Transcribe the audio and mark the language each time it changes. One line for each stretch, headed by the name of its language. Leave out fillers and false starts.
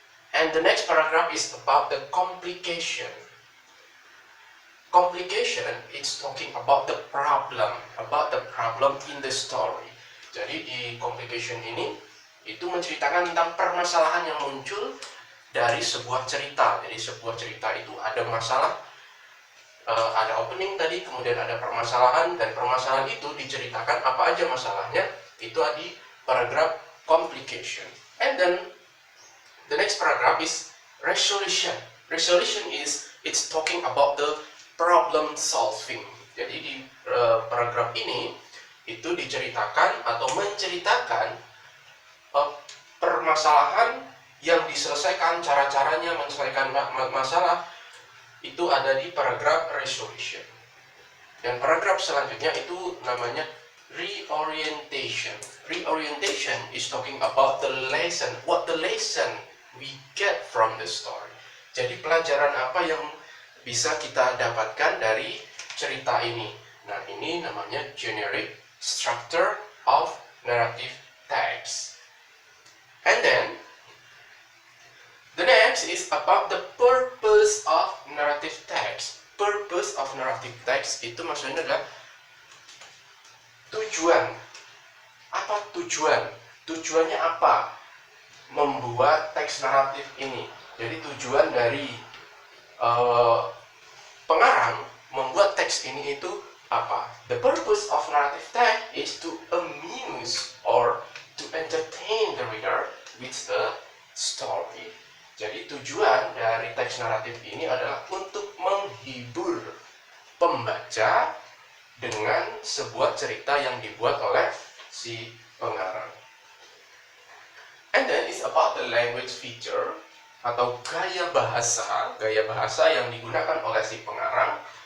English: And the next paragraph is about the complication. Complication is talking about the problem in the story.
Indonesian: Jadi di complication ini itu menceritakan tentang permasalahan yang muncul dari sebuah cerita. Jadi sebuah cerita itu ada masalah, ada opening tadi, kemudian ada permasalahan, dan permasalahan itu diceritakan apa aja masalahnya, itu di paragraf complication.
English: And then the next paragraph is resolution. Resolution is it's talking about the problem solving.
Indonesian: Jadi di paragraf ini itu diceritakan atau menceritakan permasalahan yang diselesaikan, cara-caranya menyelesaikan masalah itu ada di paragraf resolution. Dan paragraf selanjutnya itu namanya reorientation.
English: Reorientation is talking about the lesson, what the lesson we get from the story.
Indonesian: Jadi pelajaran apa yang bisa kita dapatkan dari cerita ini. Nah, ini namanya
English: generic structure of narrative text. And then the next is about the purpose of narrative text. Purpose of narrative text
Indonesian: itu maksudnya adalah tujuan. Apa tujuan? Tujuannya apa membuat teks naratif ini? Jadi tujuan dari pengarang membuat teks ini itu Apa?
English: The purpose of narrative text is to amuse or to entertain the reader with the story.
Indonesian: Jadi tujuan dari teks naratif ini adalah untuk menghibur pembaca dengan sebuah cerita yang dibuat oleh si pengarang.
English: And then it's about the language feature
Indonesian: atau gaya bahasa yang digunakan oleh si pengarang.